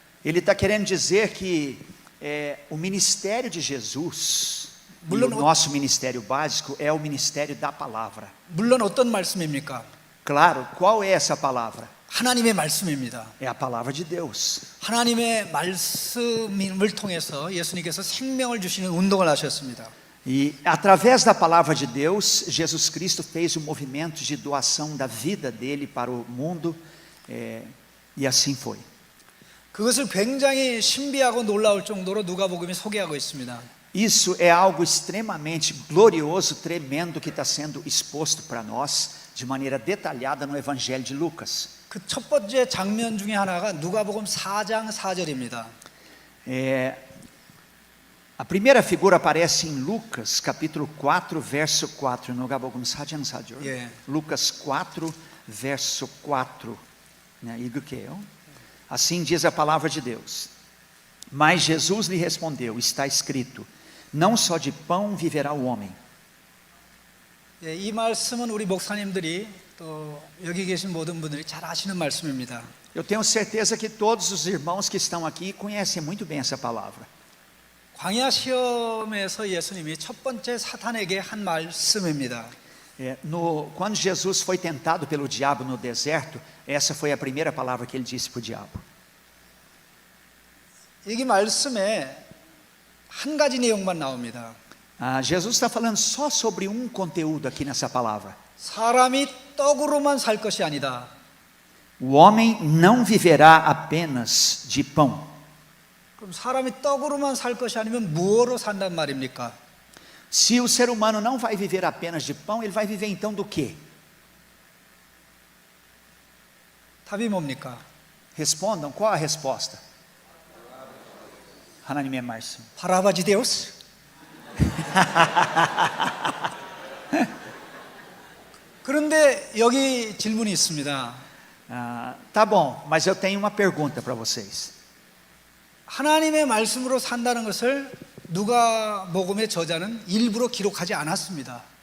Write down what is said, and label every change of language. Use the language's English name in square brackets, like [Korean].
[Portuguese] Ele está querendo dizer que o ministério de Jesus, e o nosso ministério básico é o ministério da palavra. [Korean] 물론 어떤 말씀입니까? [Portuguese] Claro, qual é essa palavra? [Korean] 하나님의 말씀입니다. [Portuguese] É a palavra de Deus. [Korean] 하나님의 말씀을 통해서 예수님께서 생명을 주시는 운동을 하셨습니다. [Portuguese] E através da palavra de Deus, Jesus Cristo fez o movimento de doação da vida dele para o mundo, e assim foi. [Korean] 그것을 굉장히 신비하고 놀라울 정도로 누가복음이 소개하고 있습니다. [Portuguese] Isso é algo extremamente glorioso, tremendo, que está sendo exposto para nós de maneira detalhada no Evangelho de Lucas. [Korean] 그 첫 번째 장면 중에 하나가 누가복음 4장 4절입니다. [Portuguese] A primeira figura aparece em Lucas, capítulo 4, verso 4. [Korean] Nugabokum 사장 4절. 예. [Portuguese] Lucas 4, verso 4. [Korean] 읽을게요. [Portuguese] Assim diz a palavra de Deus. Mas Jesus lhe respondeu: está escrito, não só de pão viverá o homem. [Korean] 예, 이 말씀은 우리 목사님들이 또 여기 계신 모든 분들이 잘 아시는 말씀입니다. [Portuguese] Eu tenho certeza que todos os irmãos que estão aqui conhecem muito bem essa palavra. [Korean] 광야 시험에서 예수님이 첫 번째 사탄에게 한 말씀입니다. [Portuguese] Quando Jesus foi tentado pelo diabo no deserto, essa foi a primeira palavra que ele disse para o diabo. [Korean] 이 말씀에 한 가지 내용만 나옵니다. [Portuguese] Jesus está falando só sobre um conteúdo aqui nessa palavra. [Korean] 사람이 떡으로만 살 것이 아니다. [Portuguese] O homem não viverá apenas de pão. [Korean] 그럼 사람이 떡으로만 살 것이 아니면 무엇으로 산단 말입니까? [Portuguese] Se o ser humano não vai viver apenas de pão, ele vai viver então do quê? [Korean] 답이 뭡니까? [Portuguese] Respondam, qual a resposta? [Korean] 하나님의 말씀. [Portuguese] 바라바지 데우스. [Korean] 그런데 여기 질문이 있습니다. [Portuguese] Tá bom, mas eu tenho uma pergunta para vocês. [Korean] 하나님의 말씀으로 산다는 것을 누가복음의 저자는 일부러 기록하지 않았습니다.